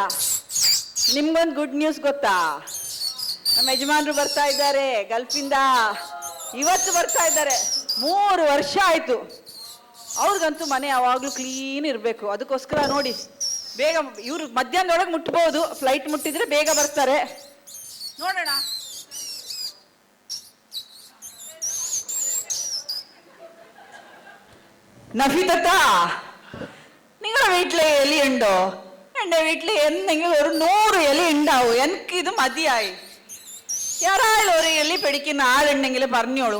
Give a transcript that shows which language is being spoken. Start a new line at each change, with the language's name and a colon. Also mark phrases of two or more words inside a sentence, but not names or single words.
Kannada: ನಿಮ್ಗೊಂದು
English: good news
Kannada: ಗೊತ್ತಾ? ನಮ್ಮ ಯಜಮಾನ್ರು ಬರ್ತಾ ಇದ್ದಾರೆ ಗಲ್ಫಿಂದ. ಇವತ್ತು ಬರ್ತಾ ಇದ್ದಾರೆ. 3 ವರ್ಷ ಆಯ್ತು. ಅವ್ರಿಗಂತೂ ಮನೆ ಯಾವಾಗ್ಲೂ ಕ್ಲೀನ್ ಇರಬೇಕು. ಅದಕ್ಕೋಸ್ಕರ ನೋಡಿ ಬೇಗ ಇವ್ರು ಮಧ್ಯಾಹ್ನದೊಳಗೆ ಮುಟ್ಬೋದು. ಫ್ಲೈಟ್ ಮುಟ್ಟಿದ್ರೆ ಬೇಗ ಬರ್ತಾರೆ. ನೋಡೋಣ.
Malayalam: നഫീദത്ത, നിങ്ങളുടെ വീട്ടിലെ എലി ഉണ്ടോ? എൻ്റെ വീട്ടിൽ എന്തെങ്കിലും ഒരു 100 എലി ഉണ്ടാവും. എനിക്കിത് മതിയായി. ಯಾರಾയാലും ഒരു എലി പിടിക്കുന്ന ആളുണ്ടെങ്കിൽ പറഞ്ഞോളൂ.